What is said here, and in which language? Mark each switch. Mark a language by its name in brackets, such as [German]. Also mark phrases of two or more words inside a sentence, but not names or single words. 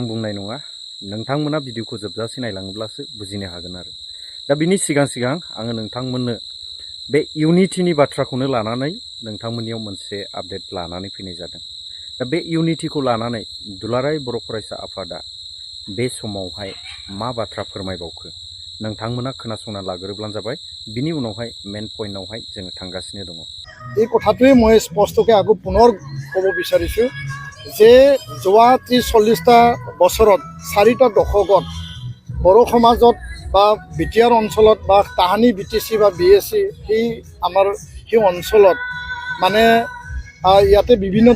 [Bodo] बुंनाय नङा नोंथांमोना भिडिअखौ जोबजासे नायलाङोब्लासो बुजिनो हागोन आरो दा बिनि सिगां आङो नोंथांमोननो बे इउनिटिनि बाथ्राखौनो लानानै नोंथांमोननियाव मोनसे आपडेट लानानै फैनाय जादों दा बे इउनिटिखौ लानानै दुलाराय बर' फरायसा आफादा बे समावहाय मा बाथ्रा फोरमायबावखो नोंथांमोना खोनासंना लाग्रोब्लानो जाबाय बिनि उनावहाय [English] main point [Bodo] जोङो थांगासिनो दङ [Assamese] এই কথাটোৱে মই স্পষ্টকৈ আকৌ পুনৰ ক'ব বিচাৰিছোঁ যে যোৱা 30-40টা বছৰত 4টা দশকত বড়ো সমাজত বা বিটিআৰ অঞ্চলত বা তাহানি বিটিচি বা বিএছচি সেই অঞ্চলত মানে ইয়াতে বিভিন্ন